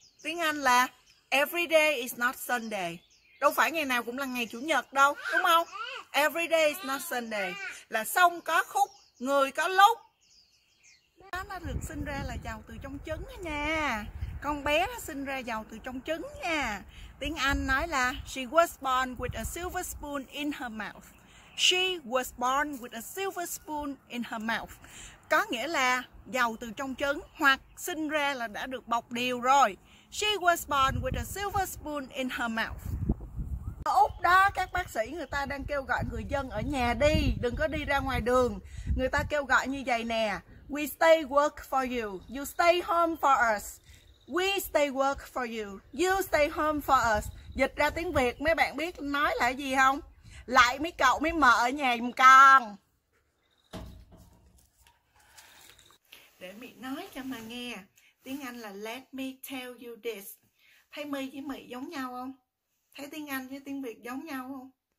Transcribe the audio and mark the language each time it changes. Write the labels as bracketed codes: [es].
[vi] Tiếng Anh là [en] every day is not Sunday. [vi] Đâu phải ngày nào cũng là ngày Chủ nhật đâu, đúng không? [en] Every day is not Sunday. [vi] Là sông có khúc, người có lúc. Nó được sinh ra là giàu từ trong trứng đó nha. Con bé nó sinh ra giàu từ trong trứng nha. Tiếng Anh nói là [en] she was born with a silver spoon in her mouth. She was born with a silver spoon in her mouth. [vi] Có nghĩa là giàu từ trong trứng hoặc sinh ra là đã được bọc điều rồi. [en] She was born with a silver spoon in her mouth. [vi] Ở Úc đó, các bác sĩ người ta đang kêu gọi người dân ở nhà đi, đừng có đi ra ngoài đường. Người ta kêu gọi như vậy nè: [en] we stay work for you, you stay home for us. We stay work for you, you stay home for us. [vi] Dịch ra tiếng Việt mấy bạn biết nói là gì không? Lại mấy cậu mấy mợ ở nhà giùm con. Để Mị nói cho mà nghe. Tiếng Anh là [en] let me tell you this. [vi] Thấy My với Mị giống nhau không? Thấy tiếng Anh với tiếng Việt giống nhau không?